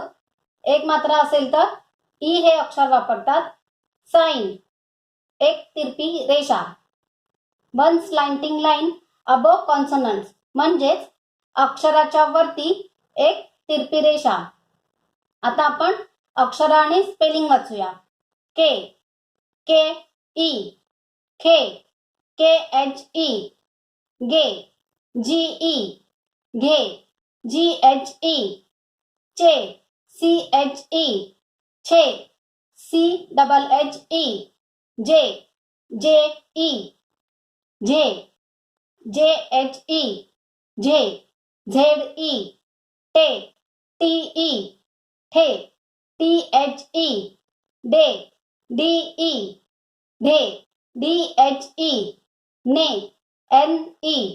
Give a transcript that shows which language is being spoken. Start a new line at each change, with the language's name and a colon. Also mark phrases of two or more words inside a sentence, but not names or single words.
Marathi: एक मात्रा असेल तर ई हे अक्षर वापरतात। साइन, एक तिरपी रेषा।
English: one slanting line above consonants,
Marathi: म्हणजेच अक्षराच्या वरती एक तिरपी रेषा। आता आपण अक्षर आणि स्पेलिंग वाचूया। के, के ई, खे, के एच ई, गे, जी ई, घे, जी एच ई, चे, सी एच ई, छे, सी डबल एच ई, जे, जे ई, झे, जे एच ई, झे, झेड ई, टे, टी ई, ठे, टी एच ई, डे, डी ई, ढे, डी एच ई, ने, एन ई,